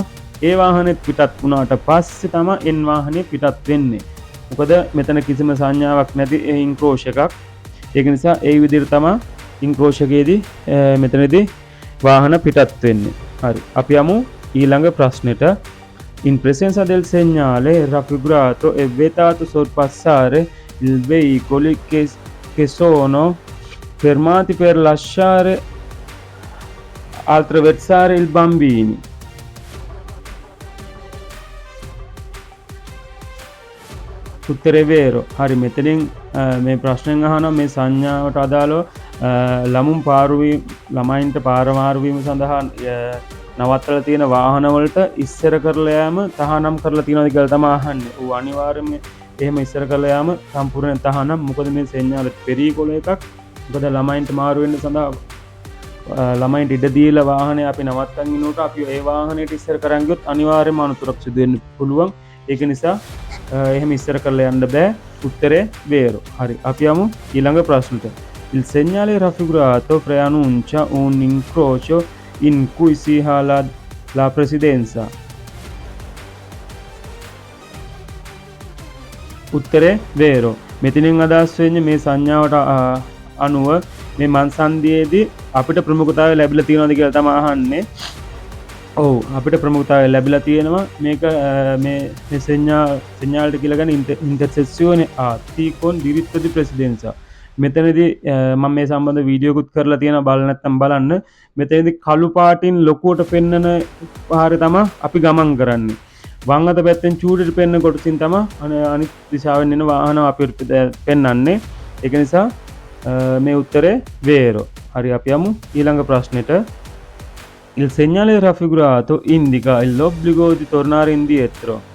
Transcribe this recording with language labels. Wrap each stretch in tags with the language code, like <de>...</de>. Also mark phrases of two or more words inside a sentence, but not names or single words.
<si>ඒ වාහනේත් පිටත් වුණාට පස්සේ තමයි එන් වාහනේ පිටත් වෙන්නේ. මොකද මෙතන කිසිම සංඥාවක් නැති ඉන්ක්‍රෝෂ් එකක්. ඒක නිසා ඒ විදිහට තමයි ඉන්ක්‍රෝෂ් එකේදී මෙතනදී වාහන පිටත් වෙන්නේ. හරි. අපි යමු ඊළඟ ප්‍රශ්නෙට.</si> <it>In presenza del segnale raffigurato è vietato sorpassare i veicoli che sono fermati per lasciare attraversare il bambini.</it> <si>උත්තරේ වේරෝ. හරි. මෙතනින් මේ ප්‍රශ්නෙන් අහනවා මේ සංඥාවට අදාළව ළමයින්ට පාර මාරු වීම සඳහා නවත්තලා තියෙන වාහන වලට ඉස්සර කරලා යාම තහනම් කරලා තියෙනවද කියලා තමයි අහන්නේ. ඌ අනිවාර්යයෙන්ම එහෙම ඉස්සර කරලා යාම සම්පූර්ණ තහනම්. මොකද මේ</si> <it>segnale pericolo</it> <si>එකක්. මොකද ළමයින්ට මාරු වෙන්න සඳහා ළමයින්ට ඉඩ දීලා වාහනේ අපි නවත්තන් ඉන්නකොට අපි ඒ වාහනේට ඉස්සර කරන් ගියොත් අනිවාර්යයෙන්ම අනතුරක් සිදු වෙන්න පුළුවන්. ඒක නිසා එහෙම ඉස්සර කරලා යන්න බෑ. උත්තරේ වේරෝ. හරි. අපි යමු ඊළඟ ප්‍රශ්නට.</si> <it>Il segnale raffigurato preannuncia un incrocio in cui si ha la presidenza.</it> <si>උත්තරේ වේරෝ. මෙතනින් අදහස් වෙන්නේ මේ සංඥාවට අනුව මේ මන්සන්දියේදී අපිට ප්‍රමුඛතාවය ලැබිලා තියෙනවද කියලා තමයි අහන්නේ. ඔව් අපිට ප්‍රමුඛතාවය ලැබිලා තියෙනවා. මේක මේ segnale කියලා ගන්න</si> <it>intersezione a T con diritto di presidenza.</it> <si>මෙතනදී මම මේ සම්බන්ධ වීඩියෝකුත් කරලා තියෙනවා. බලන්න නැත්නම් බලන්න. මෙතනදී කළු පාටින් ලොකුවට පෙන්නන පාරේ තමයි අපි ගමන් කරන්නේ. වම් අත පැත්තෙන් චූටිට පෙන්න කොටසින් තමයි අනිත් දිශාවෙන් එන වාහන අපිට පෙන්වන්නේ. ඒක නිසා මේ උත්තරේ වේරෝ. හරි. අපි යමු ඊළඟ ප්‍රශ්නෙට.</si> <it>Il segnale raffigurato indica l'obbligo di tornare indietro.</it>